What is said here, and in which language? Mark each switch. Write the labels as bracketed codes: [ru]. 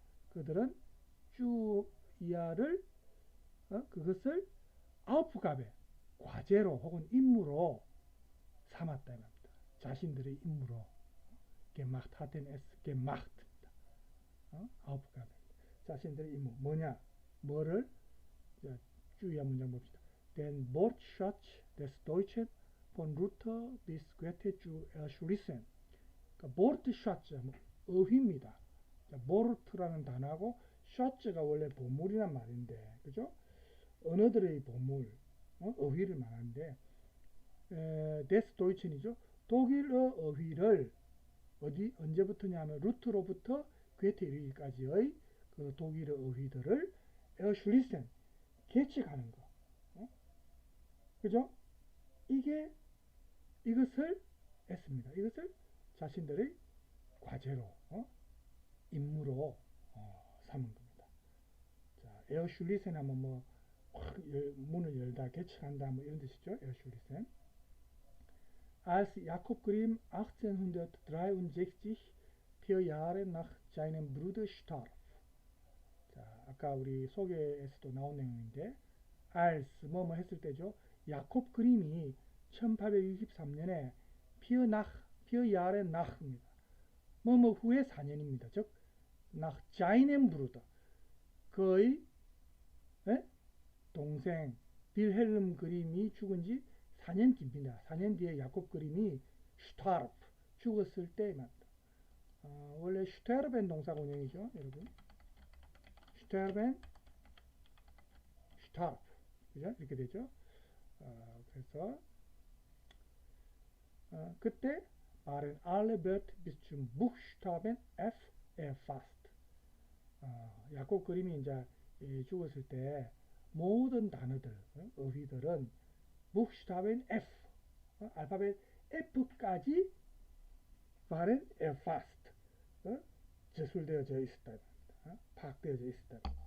[ko] 그들은 쭈이아를 그것을 아우프가베 과제로 혹은 임무로 삼았다 말입니다. 자신들의 임무로 gemacht hatten es gemacht 아우프가베 자신들의 임무 뭐냐 뭐를 주의한 문장 봅시다. [de] Den Wortschatz des Deutschen von Luther bis Goethe zu erschließen. [ko] 그러니까 Wortschatz 어휘입니다. Wort라는 단어하고 Schatz가 원래 보물이란 말인데 그죠? 언어들의 보물 어휘를 말하는데 des Deutschen 이죠. 독일어 어휘를 언제부터냐면 루트로부터 괴테 이르기까지의 그 독일어 어휘들을 에어슐리센 계측하는 거. 그죠? 이것을 했습니다. 이것을 자신들의 과제로 임무로 삼은 겁니다. 자, 에어슐리센 하면 뭐 문을 열다 계측한다 뭐 이런 뜻이죠. 에어슐리센. [de] Als Jakob Grimm 1863 4 Jahre nach seinem Bruder starb. [ko] 자, 아까 우리 소개에서도 나온 내용인데 als 뭐뭐 했을 때죠. 야콥 그림이 1863년에 피어 Jahre nach 입니다. 뭐뭐 후에 4년입니다. 즉 nach seinem Bruder 그의 동생 빌헬름 그림이 죽은 지 4년 뒤입니다. 4년 뒤에 야콥 그림이 슈타르프 죽었을 때입니다. 원래 슈테르벤 동사가 원형이죠, 여러분. 슈테르벤, 슈타르프, 그죠? 이렇게 되죠. [de] 그래서 그때 waren alle Wörter bis zum Buchstaben F erfasst. [ko] 야콥 그림이 이제 죽었을 때 모든 단어들, 어휘들은 Buchstaben F, 알파벳 F까지 waren erfasst, 저술되어져 있었다. 파악되어져 있었다.